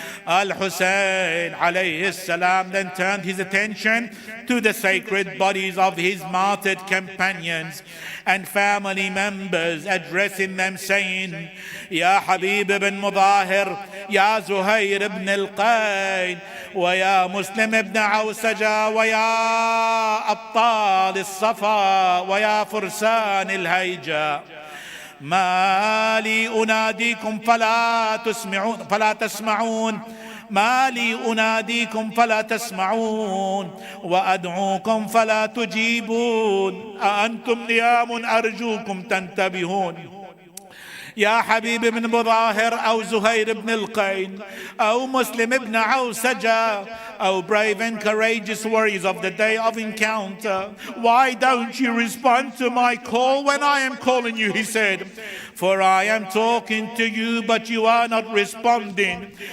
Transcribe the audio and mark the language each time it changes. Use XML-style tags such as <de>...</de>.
<en>Al-Hussein alayhi salam then turned his attention to the sacred bodies of his martyred companions and family members, addressing them saying, Ya Habib ibn Mudahir, Ya Zuhair ibn al-Qayn,</en> <ar>wa ya Muslim ibn Awsaja, wa ya Abtal al-Safa, wa ya Fursan al-Hayja. ما لي أناديكم فلا تسمعون ما لي أناديكم فلا تسمعون وأدعوكم فلا تجيبون أأنتم نيام أرجوكم تنتبهون. يا حبيب بن مظاهر أو زهير بن القين أو مسلم بن عوسجة,</ar> <en>O brave and courageous warriors of the day of encounter, why don't you respond to my call when I am calling you? He said, for I am talking to you, but you are not responding.</en>